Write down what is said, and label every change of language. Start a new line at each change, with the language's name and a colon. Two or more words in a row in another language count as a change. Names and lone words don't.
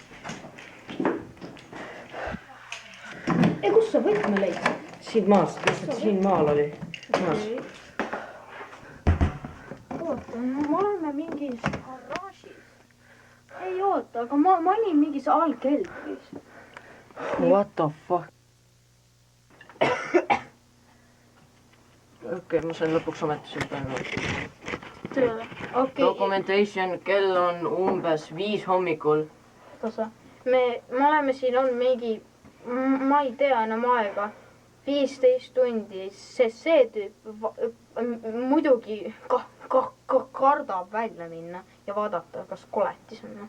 Estonian: Kus sa võtme leidsid? Siin maast, lihtsalt siin maal oli. Oota, ma oleme mingis garaažis. Ei oota, aga ma olin mingis allkeldris.
English: What the fuck?
Estonian: Okei, ma sain lõpuks ometi siin praegu. tööle. okei , Documentation, kell on umbes 5 hommikul. oota , me oleme siin olnud mingi , ma ei tea enam aega , 15 tundi , sest see tüüp muidugi kardab välja minna ja vaadata , kas koletis on .